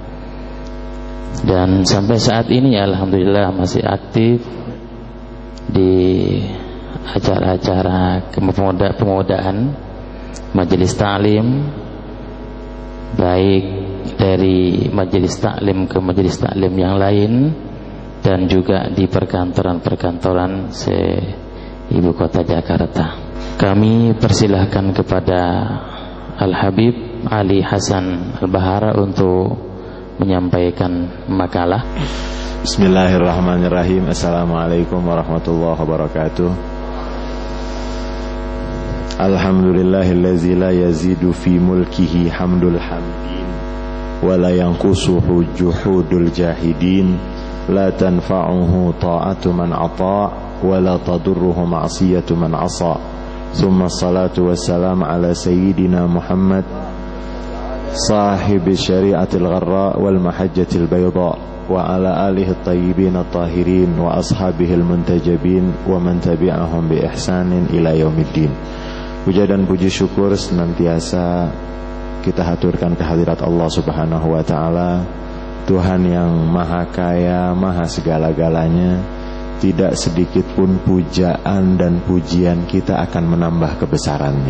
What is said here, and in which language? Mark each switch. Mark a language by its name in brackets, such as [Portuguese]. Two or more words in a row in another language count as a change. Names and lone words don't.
[Indonesian] dan sampai saat ini alhamdulillah masih aktif di acara-acara pemudaan majelis taklim, baik dari majelis taklim ke majelis taklim yang lain dan juga di perkantoran-perkantoran ibu kota Jakarta. Kami persilahkan kepada Al-Habib Ali Hasan Al-Bahar untuk menyampaikan makalah. [Arabic] بسم الله الرحمن الرحيم. السلام عليكم ورحمة الله وبركاته. الحمد لله الذي لا يزيد في ملكه حمد الحامدين ولا ينقصه جحود الجاحدين، لا تنفعه طاعة من أطاع ولا تضره معصية من عصى. ثم الصلاة والسلام على سيدنا محمد صاحب الشريعة الغراء والمحجة البيضاء وعلى آله الطيبين الطاهرين وأصحابه المنتجبين ومن تبعهم بإحسان إلى يوم الدين. [Indonesian] Puja dan puji syukur senantiasa kita haturkan kehadirat Allah [Arabic] سبحانه وتعالى, [Indonesian] Tuhan yang maha kaya, maha segala-galanya. Tidak sedikit pun pujaan dan pujian kita akan menambah kebesarannya.